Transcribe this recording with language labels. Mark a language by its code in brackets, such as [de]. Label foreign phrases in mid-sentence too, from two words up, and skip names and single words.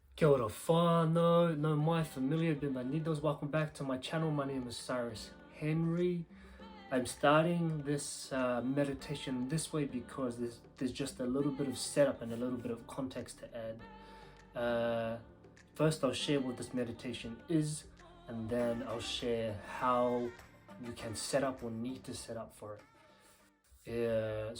[mi] Kia ora whānau, no mai familiar bienvenidos, [en] welcome back to my channel. My name is Cyrus Henry. I'm starting this meditation this way because there's just a little bit of setup and a little bit of context to add. First I'll share what this meditation is, and then I'll share how you can set up or need to set up for it.